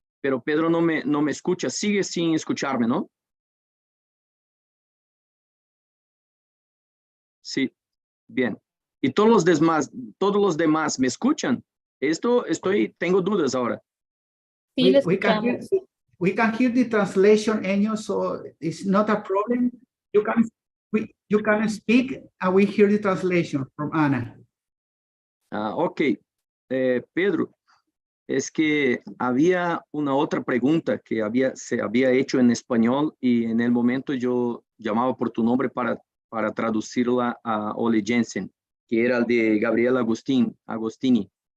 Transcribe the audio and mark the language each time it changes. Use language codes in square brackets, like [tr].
[es] Pero Pedro no me escucha. Sigue sin escucharme, ¿no? Sí, bien. Y todos los demás, ¿me escuchan? Tengo dudas ahora. Sí, le [en] we can hear, [es] escuchamos. [en] we can hear the translation, Enyo, so it's not a problem. You can speak and we hear the translation from Ana. Ok. [es] Pedro, es que había una otra pregunta que se había hecho en español y en el momento yo llamaba por tu nombre para traducirla a Ole Jensen, que era el de Gabriel Agostini.